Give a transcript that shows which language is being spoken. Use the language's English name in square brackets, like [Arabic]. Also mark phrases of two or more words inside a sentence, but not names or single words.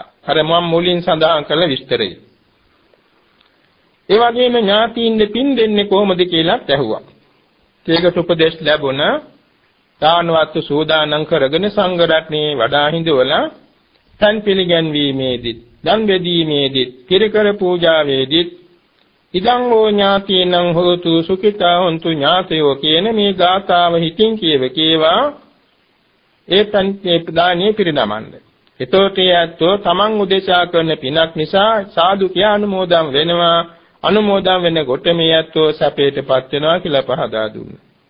[Sinhala] අර මම මුලින් සඳහන් කළ විස්තරය. ඒ වගේම ඥාතීන් පින් දෙන්නේ කොහොමද කියලා ඇහුවා. ඒකට උපදෙස් ලැබුණා. දානවත් සූදානම් කරගෙන සංඝ රත්නේ වඩා හිඳවලා තන් පිළිගැන්වීමේදී දන් බෙදීමේදී කිරිකර පූජාවේදී [Pali] ඉදං ඕ ඥාතීනං හෝතු සුඛිතා හොන්තු ඥාතයෝ [Sinhala] කියන මේ ගාථාව හිතින් කියවා ඒ දානේ පිරිනමන්න. එතකොට යැත්තෝ තමන් උදෙසා කරන පිනක් නිසා සාදු කියා අනුමෝදන් වෙනවා. අනුමෝදන් වෙන කොට මේ යැත්තෝ සැපයටපත් වෙනවා කියලා පහදා දුන්නා.